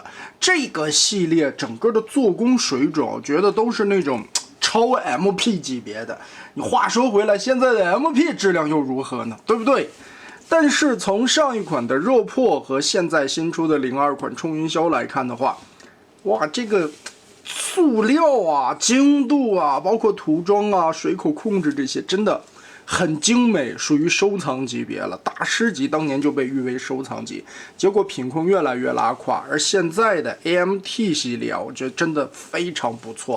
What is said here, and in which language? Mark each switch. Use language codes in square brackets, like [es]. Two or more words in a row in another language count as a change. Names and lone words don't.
[zh] 這個系列整個的做工水準，我覺得都是那種超 MP 級別的。你話說回来，現在的 MP 質量又如何呢？对不对？但是從上一款的热破和現在新出的02款冲雲霄來看的話，哇，這個塑料啊、精度啊，包括塗裝啊、水口控制這些，真的很精美，屬於收藏級別了。大師級当年就被譽為收藏級，結果品控越來越拉胯。而現在的 AMT 系列啊，我覺得真的非常不錯。